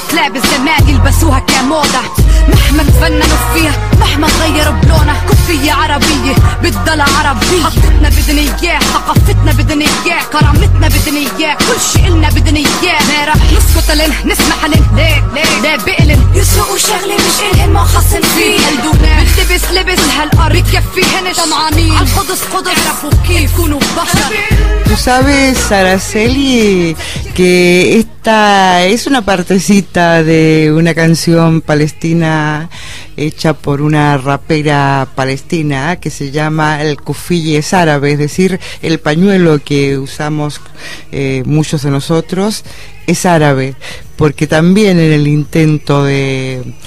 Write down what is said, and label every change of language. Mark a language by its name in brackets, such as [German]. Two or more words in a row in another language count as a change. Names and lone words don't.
[Arabic] كلاب الزمان يلبسوها كموضة، مهما تفننوا فيها مهما غيروا بلونها، كوفية عربية بتضل عربية، حطتنا بدنا اياه ثقافتنا بدنا اياه، اياه كرامتنا بدنا اياه كل شي قلنا بدنا اياه ما رح نسكت لن نسمح لن ليه بقلن يسرقوا شغلة مش إلهن ما خصن فيه قلدونا بتلبس لبس هالقرب بكفيهن طمعانين عالقدس قدس عرفوا كيف كونوا بشر. [Spanish] Tú sabes, Araceli, que esta es una partecita de una canción palestina hecha por una rapera palestina que se llama el kufiyeh, es árabe, es decir, el pañuelo que usamos muchos de nosotros es árabe, porque también en el intento de